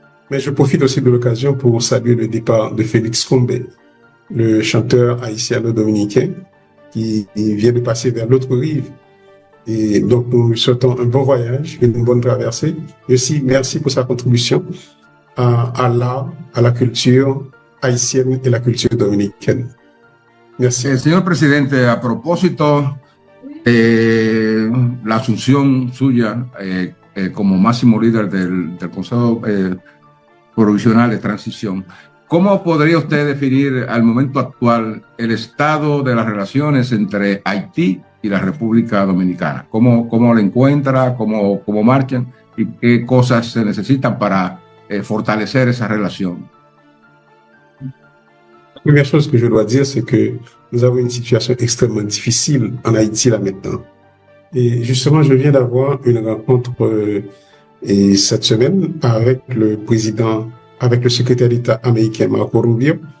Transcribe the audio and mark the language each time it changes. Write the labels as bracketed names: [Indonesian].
[French] Mais je profite aussi de l'occasion pour saluer le départ de Félix Combé, le chanteur haïtiano-dominicain qui vient de passer vers l'autre rive. Et donc, nous lui souhaitons un bon voyage, une bonne traversée. Et aussi, merci pour sa contribution à l'art, à la culture haïtienne y la culture dominicaine. Merci. [Spanish] Señor presidente, a propósito de la asunción suya como máximo líder del Consejo Provisional de Transición, ¿cómo podría usted definir al momento actual el estado de las relaciones entre Haití y la República Dominicana? ¿Cómo lo encuentra? ¿Cómo marchan? ¿Y qué cosas se necesitan para fortalecer esa relación? [French] La première chose que je dois dire, c'est que nous avons une situation extrêmement difficile en Haïti là maintenant. Et justement, je viens d'avoir une rencontre cette semaine avec le président, avec le secrétaire d'État américain Marco Rubio.